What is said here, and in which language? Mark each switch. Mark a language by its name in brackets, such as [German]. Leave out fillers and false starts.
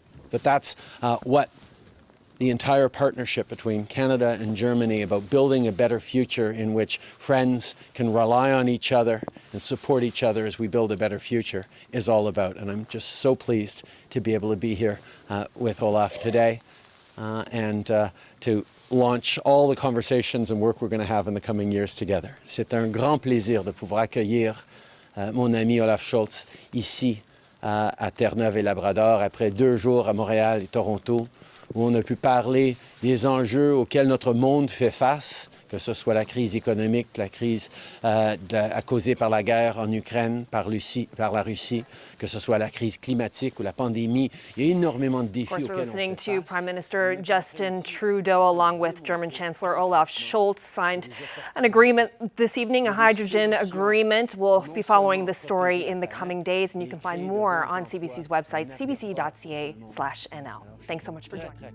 [English] But that's what the entire partnership between Canada and Germany about building a better future in which friends can rely on each other and support each other as we build a better future is all about. And I'm just so pleased to be able to be here with Olaf today and to launch all the conversations and work we're going to have in the coming years together. [French] C'est un grand plaisir de pouvoir accueillir mon ami Olaf Scholz ici à Terre-Neuve et Labrador après 2 jours à Montréal et Toronto où on a pu parler des enjeux auxquels notre monde fait face, que ce soit la crise économique, la crise causée par la guerre en Ukraine, par la Russie, que ce soit la crise climatique ou la pandémie. Il y a énormément de défis auxquels on fait face. [English] Of course, we're listening to Prime Minister Justin Trudeau, along with German Chancellor Olaf Scholz, signed an agreement this evening, a hydrogen agreement. We'll be following this story in the coming days, and you can find more on CBC's website, cbc.ca/nl. Thanks so much for joining.